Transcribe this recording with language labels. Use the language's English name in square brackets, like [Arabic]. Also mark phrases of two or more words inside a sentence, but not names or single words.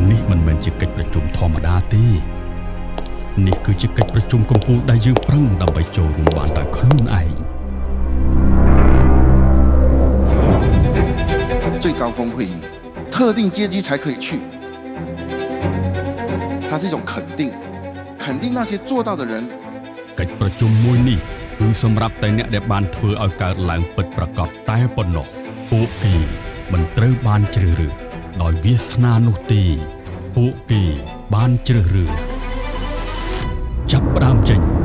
[Khmer] មិនមែនជាកិច្ចប្រជុំធម្មតាទេនេះគឺជាកិច្ចប្រជុំកំពូលដែលយើងប្រឹងដើម្បីចូលរួមបានដោយខ្លួនឯង [Chinese] 最高峰会议，特定阶级才可以去。它是一种肯定，肯定那些做到的人。 [Khmer] កិច្ចប្រជុំមួយនេះគឺសម្រាប់តែអ្នកដែលបានធ្វើឲ្យកើតឡើងពិតប្រាកដតែប៉ុណ្ណោះពួកគេមិនត្រូវបានជ្រើសរើសដោយវាសនានោះទេពួកគេបានជ្រើសរើសចាប់ផ្ដើមចេញ